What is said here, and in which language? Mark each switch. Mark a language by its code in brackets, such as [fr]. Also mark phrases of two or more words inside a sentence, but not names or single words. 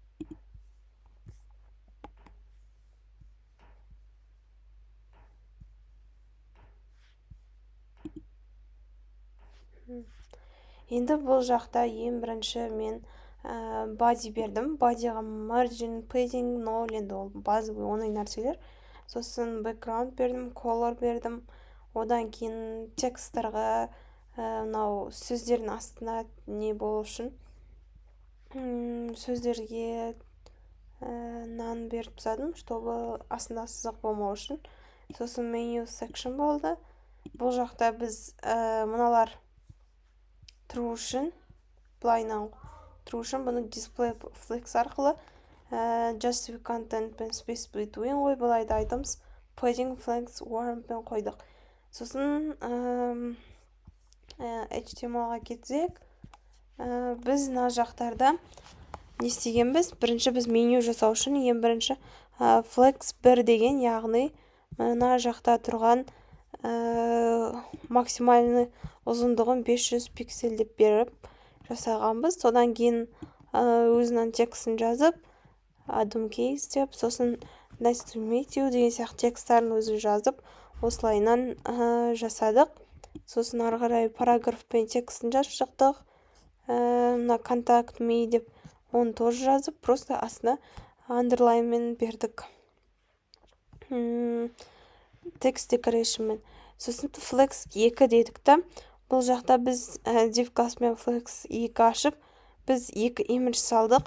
[kk] Енді бұл жақта ең бірінші мен body бердім. [en] Bodyға margin, padding, null, [kk] енді ол базовый оңай нәрселер. Сосын background бердім, color бердім. Одан кейін текстарға мынау сөздердің астына не болу үшін сөздерге none беріп тастадым, чтобы астында сызық болмау үшін. Сосын [en] menu section [kk] болды. Бұл жақта біз мыналар true үшін, true үшін бұны [en] display flex [kk] арқылы [en] justify content [kk] пен [en] space between [kk] былайда [en] items, padding flex warm [kk] пен қойдық. Сосын HTML-ға кетсек, біз мына жақтарда не істегенбіз? Бірінші біз меню жасау үшін ең бірінші flex 1 деген, яғни мына жақта тұрған максимальный ұзындығын 500 пиксель деп беріп жасағанбыз. Содан кейін өзінің текстін жазып, [en] add case [kk] деп, сосын [en] nice to meet you [kk] деген сияқты текстарын өзі жазып, осылайынан жасадық. Сосын ары қарай параграф пен текстін жазып шықтық. Мына [en] contact me [kk] деп оны тоже жазып, просто астына underline мен бердік. [en] Text decoration мен. [kk] Сосын flex 2 дедік та. Бұл жақта біз [en] div class [kk] мен flex 2 ашып, біз 2 image салдық.